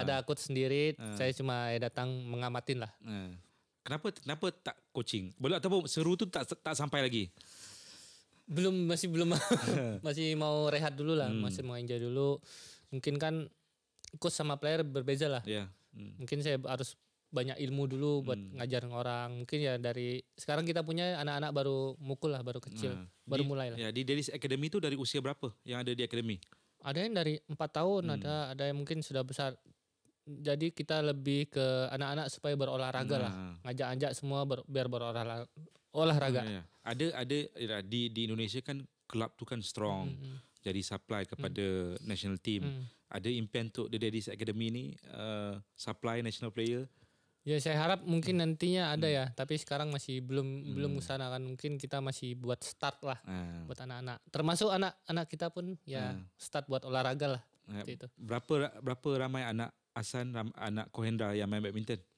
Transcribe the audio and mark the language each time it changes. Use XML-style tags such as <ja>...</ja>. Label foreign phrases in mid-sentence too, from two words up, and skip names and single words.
<id>Ada coach sendiri, saya cuma datang mengamatin lah.</id> <ms>Kenapa tak coaching? Boleh ataupun seru tu tak sampai lagi?</ms> <id>Masih belum masih mau rehat dulu lah, masih mau enjoy dulu. Mungkin kan coach sama player berbeza lah. Mungkin saya harus banyak ilmu dulu buat ngajar orang. Mungkin ya dari sekarang kita punya anak-anak baru mukul lah, baru kecil, baru mulai lah.</id> <ms>Ya, di Daddy's Academy tu dari usia berapa yang ada di akademi?</ms> <id>Ada yang dari 4 tahun, ada yang mungkin sudah besar. Jadi kita lebih ke anak-anak supaya berolahraga lah. Ngajak-ajak semua biar berolahraga.</id> <ms>Ada di Indonesia kan kelab tu kan strong. Jadi supply kepada</ms> <en>national team.</en> <ms>Ada impian untuk The Daddy's Academy ni supply</ms> <en>national player?</en> <id>Ya saya harap mungkin nantinya ada ya, tapi sekarang masih belum kesana kan. Mungkin kita masih buat start lah buat anak-anak. Termasuk anak-anak kita pun ya start buat olahraga lah. Itu.</id> <ms>Berapa ramai anak Hasan, anak Ko Hendra yang main badminton?</ms>